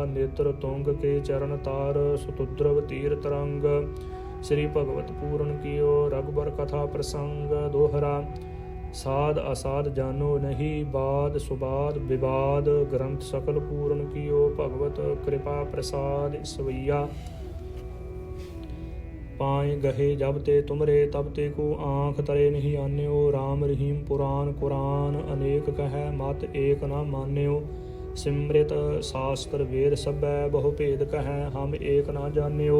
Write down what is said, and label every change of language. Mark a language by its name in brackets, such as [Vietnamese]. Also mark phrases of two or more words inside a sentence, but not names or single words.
[Braj] ਨੇਤਰ ਤੁੰਗ ਕੇ ਚਰਨ ਤਾਰ ਸੁਤੁਦਰਵ ਤੀਰ ਤਰੰਗ ਸ੍ਰੀ ਭਗਵਤ ਪੂਰਨ ਕੀਓ ਰਘੁਬਰ ਕਥਾ ਪ੍ਰਸੰਗ ਦੋਹਰਾ। ਸਾਧ ਅਸਾਧ ਜਾਨੋ ਨਹੀਂ ਬਾਦ ਸੁਬਾਦ ਵਿਵਾਦ ਗ੍ਰੰਥ ਸਕਲ ਪੂਰਨ ਕੀਓ ਭਗਵਤ ਕਿਰਪਾ ਪ੍ਰਸਾਦ ਸਵਈਆ। पाए गहे जब ते तुमरे तब ते को आँख तरे नहीं आन्यो। राम रहीम पुराण कुरान अनेक कह मत एक न मान्यो। सिमृत शास्त्र वेद सबै बहु भेद कह हम एक न जान्यो।